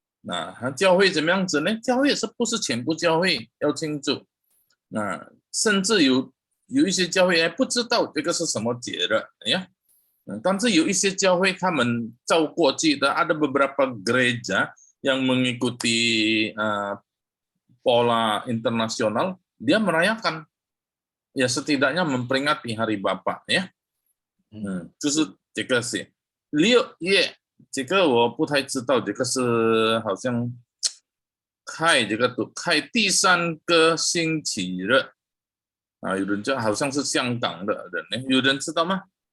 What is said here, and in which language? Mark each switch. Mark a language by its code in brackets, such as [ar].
[zh] 那教会怎么样子呢？教会也是不是全部教会要庆祝，甚至有一些教会不知道这个是什么节日呀。但是有一些教会他们照过去的， [id] ada beberapa gereja yang mengikuti pola internasional, dia merayakan ya setidaknya memperingati Hari Bapak ya. [zh] 就是这个是6月，这个我不太知道，这个是好像开第3个星期日有人就好像是香港的人呢，有人知道吗？